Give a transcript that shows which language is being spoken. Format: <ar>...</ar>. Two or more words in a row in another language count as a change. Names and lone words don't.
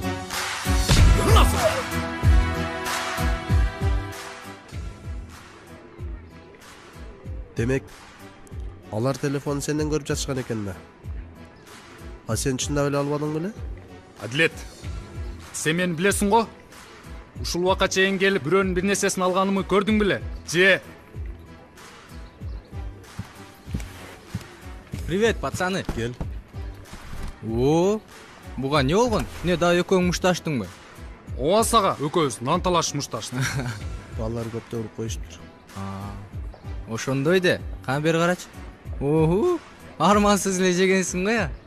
<ky>Демек, алар телефон сенден көрүп жатышкан экен да. А сен чындап эле албадың беле? Адилет, сен мени билесиң го? Ушул убакка чейин келип бирөөнүн бир нерсесин алганымы көрдүң беле? Же?</ky> <ru>Привет, пацаны.</ru> <ky>Кел. О, буга не болгон? Не, да экөөң мушташтыңбы? Ооба сага экөөбүз нан талаш мушташтык. Балдар көптө уруп коюштур. Ошондой де, кана бери карачы. Оху, армансыз эле жегенсиң го я.</ky>